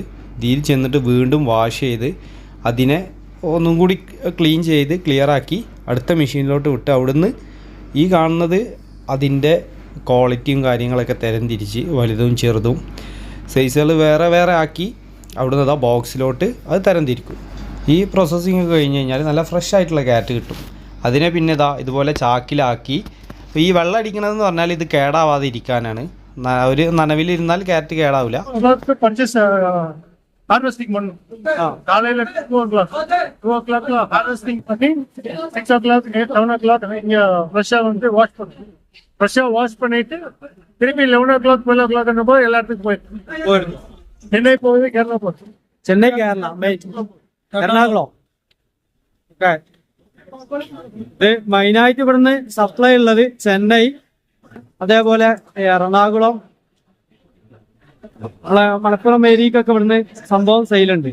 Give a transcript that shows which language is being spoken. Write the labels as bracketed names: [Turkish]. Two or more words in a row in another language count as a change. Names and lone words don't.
[Malayalam] ഇതിൽ ചെന്നിട്ട് വീണ്ടും വാഷ് ചെയ്ത് അതിനെ ഒന്നും കൂടി ക്ലീൻ ചെയ്ത് ക്ലിയറാക്കി അടുത്ത മെഷീനിലോട്ട് വിട്ട് അവിടുന്ന് ഈ കാണുന്നത് അതിൻ്റെ ക്വാളിറ്റിയും കാര്യങ്ങളൊക്കെ തരംതിരിച്ച് വലുതും ചെറുതും സൈസുകൾ വേറെ വേറെ ആക്കി അവിടുന്ന് അതാ ബോക്സിലോട്ട് അത് തരംതിരിക്കും. ഈ പ്രോസസ്സിങ് കഴിഞ്ഞ് കഴിഞ്ഞാൽ നല്ല ഫ്രഷ് ആയിട്ടുള്ള ക്യാരറ്റ് കിട്ടും. അതിനെ പിന്നെ ഇതുപോലെ ചാക്കിലാക്കി, ഈ വെള്ളം അടിക്കണമെന്ന് പറഞ്ഞാൽ ഇത് കേടാവാതെ ഇരിക്കാനാണ്. ഒരു നനവിലിരുന്നാൽ ക്യാരറ്റ് കേടാവില്ല. [English] harvesting one. [Tamil] காலையில [English] 2 o'clock harvesting [Tamil] பண்ணி [English] 6 o'clock 7 o'clock [Tamil] இங்க ஃப்ரெஷ்ஷா வந்து வாஷ் பண்ணுவோம். ஃப்ரெஷ்ஷா வாஷ் பண்ணிட்டு திரும்பி [English] 11 o'clock 12 o'clock [Tamil] போது எல்லா இடத்துக்கும் போயிடும். சென்னை போகுது, கேரளா போகுது. [Malayalam] ചെന്നൈ, കേരള, എറണാകുളം. ഇത് മെയിനായിട്ട് ഇവിടുന്ന് സപ്ലൈ ഉള്ളത് ചെന്നൈ, അതേപോലെ എറണാകുളം, മലപ്പുറം ഏരിയക്കൊക്കെ ഇവിടുന്ന് സംഭവം സെയിലുണ്ട്.